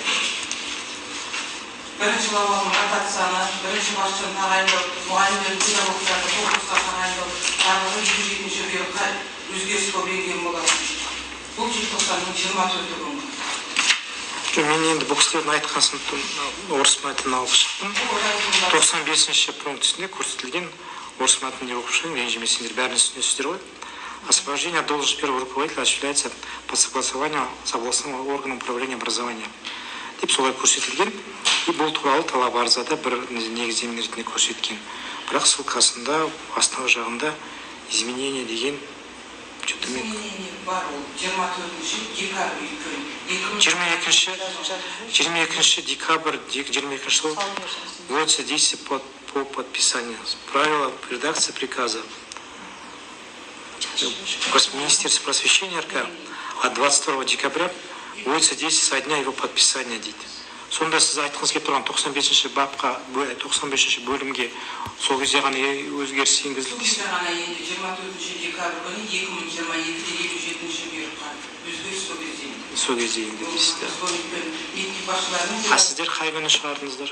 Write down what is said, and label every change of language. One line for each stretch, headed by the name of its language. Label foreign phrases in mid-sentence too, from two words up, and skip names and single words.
Kazakh: Бірінші лауазым ротацияны, бірінші басшыны тағайындау, мұғалімдердің педагогтарды конкурсқа тағайындау, тағы 107-ші бері өзгеріс көбейген болады. Бұл желтоқсанның 24 күні. Мен енді бұл кісілердің айтқасын орыс мәтінін алып шықтым. 95-ші пунктісінде көрсетілген орыс мәтінінде оқып шығайын, ренжімесеңдер, бәрін түсінесіздер ғой.
Russian: Освобождение от должности первого руководителя осуществляется по согласованию с областным органом управления образования.
Kazakh: Деп солай көрсетілген. И бұл туралы талап арызада бір негіздеме ретінде көрсеткен. Бірақ ссылкасында астыңғы жағында изменение деген Изменение бар ол 24-ші декабрь
Russian: 22 декабрь 22 жыл вводится действие по подписанию правила редакции приказа Министерства просвещения РК от 22 декабря вводится действие со дня его подписания дейді.
Kazakh: Сонда сіз айтқыңыз келіп тұрған 95-ші бапқа, 95-ші бөлімге сол кезде ғана өзгеріс енгізілді дейсіз. Сол кезде ғана енді 24-ші декабрь күні 2022-де 27-ші бұйрыққа өзгеріс сол кезде енді. Сол кезде енді дейсіз. А сіздер қай күні шығардыңыздар?